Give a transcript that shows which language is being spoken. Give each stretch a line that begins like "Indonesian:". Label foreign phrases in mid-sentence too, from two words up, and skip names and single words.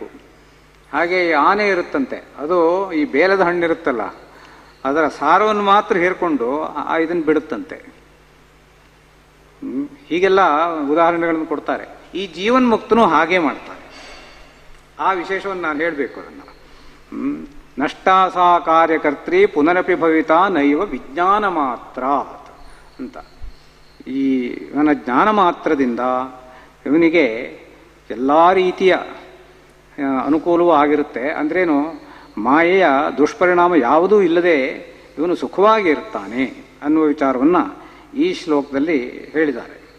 Kannada: ಹಾಗೆ ಆನೆ ಇರುತ್ತಂತೆ, ಅದು ಈ ಬೇಲದ ಹಣ್ಣಿರುತ್ತಲ್ಲ ಅದರ ಸಾರವನ್ನು ಮಾತ್ರ ಹೇರ್ಕೊಂಡು ಇದನ್ನು ಬಿಡುತ್ತಂತೆ. ಹೀಗೆಲ್ಲ ಉದಾಹರಣೆಗಳನ್ನು ಕೊಡ್ತಾರೆ. ಈ ಜೀವನ್ಮುಕ್ತನು ಹಾಗೆ ಮಾಡ್ತಾರೆ. ಆ ವಿಶೇಷವನ್ನು ನಾನು ಹೇಳಬೇಕು.
Sanskrit: ಅದನ್ನು ನಷ್ಟಾ ಸಾ ಕಾರ್ಯಕರ್ತ್ರಿ ಪುನರಪಿ ಭವಿತಾ ನೈವ ವಿಜ್ಞಾನ ಮಾತ್ರ ಅಂತ.
Kannada: ಈ ಇವನ ಜ್ಞಾನ ಮಾತ್ರದಿಂದ ಇವನಿಗೆ ಎಲ್ಲ ರೀತಿಯ ಅನುಕೂಲವೂ ಆಗಿರುತ್ತೆ. ಅಂದ್ರೇನು, ಮಾಯೆಯ ದುಷ್ಪರಿಣಾಮ ಯಾವುದೂ ಇಲ್ಲದೆ ಇವನು ಸುಖವಾಗಿ ಇರ್ತಾನೆ ಅನ್ನುವ ವಿಚಾರವನ್ನು ಈ ಶ್ಲೋಕದಲ್ಲಿ ಹೇಳಿದ್ದಾರೆ.